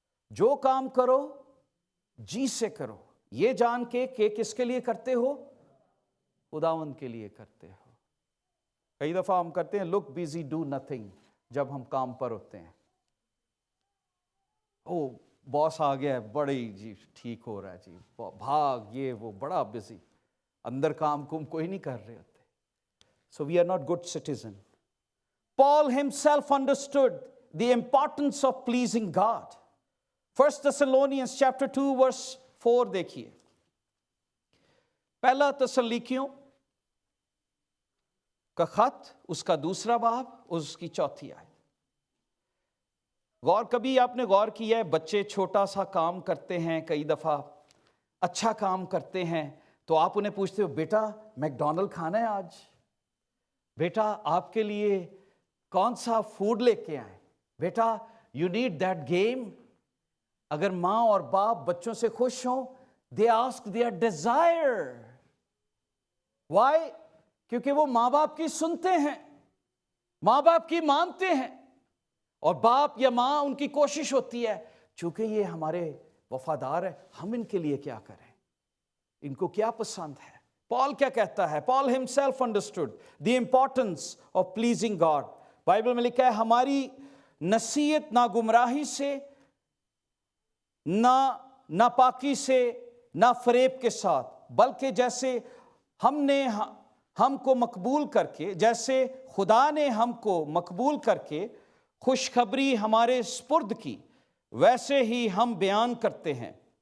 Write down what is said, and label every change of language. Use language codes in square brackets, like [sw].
[ur] جو کام کرو جی سے کرو، یہ جان کے کہ کس کے لیے کرتے ہو، خداوند کے لیے کرتے ہو. کئی دفعہ ہم کرتے ہیں [en] look busy do nothing [ur] جب ہم کام پر ہوتے ہیں. او باس آ گیا ہے، بڑی جی ٹھیک ہو رہا ہے جی، بھاگ یہ وہ، بڑا بزی، اندر کام کوئی نہیں کر رہے ہوتے. [en] So we are not good citizen. Paul himself understood the importance of pleasing God. 1 Thessalonians chapter 2 verse 4 [ur] دیکھیے. پہلا تسلیکیوں کا خط، اس کا دوسرا باب، اس کی چوتھی آیت. کبھی آپ نے غور کیا ہے بچے چھوٹا سا کام کرتے ہیں، کئی دفعہ اچھا کام کرتے ہیں تو آپ انہیں پوچھتے ہو بیٹا میک ڈونلڈ کھانا ہے آج، بیٹا آپ کے لیے کون سا فوڈ لے کے آئیں، بیٹا [en] You need that game. [ur] اگر ماں اور باپ بچوں سے خوش ہوں، [en] They ask their desire. [ur] Y? کیونکہ وہ ماں باپ کی سنتے ہیں، ماں باپ کی مانتے ہیں، اور باپ یا ماں ان کی کوشش ہوتی ہے چونکہ یہ ہمارے وفادار ہیں، ہم ان کے لیے کیا کریں، ان کو کیا پسند ہے. پال کیا کہتا ہے؟ پال [en] himself understood the importance of pleasing God. [ur] Bible میں لکھا ہے ہماری نصیحت نہ گمراہی سے، نہ ناپاکی سے، نہ فریب کے ساتھ، بلکہ جیسے ہم کو مقبول کر کے، جیسے خدا نے ہم کو مقبول کر کے خوشخبری ہمارے سپرد کی، ویسے ہی ہم بیان کرتے ہیں.